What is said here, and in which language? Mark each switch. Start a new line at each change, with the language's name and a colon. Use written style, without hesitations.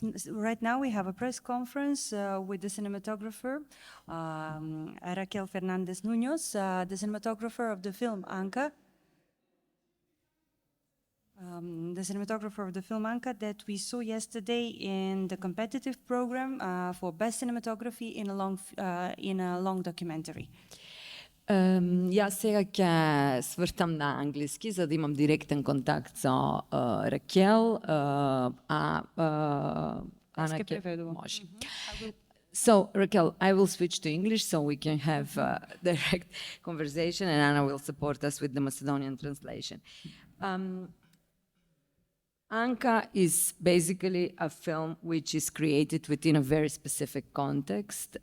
English: Right now we have a press conference with the cinematographer Raquel Fernandez Munoz, the cinematographer of the film Anka. The cinematographer of the film Anka that we saw yesterday in the competitive program for best cinematography in a long documentary.
Macedonian: Jaz сега ќе свртам на англиски, за да имам директен контакт со Ракел, Ана ќе може.
English: So, Raquel, I will switch to English so we can have direct conversation, and Anna will support us with the Macedonian translation. Anka is basically a film which is created within a very specific context.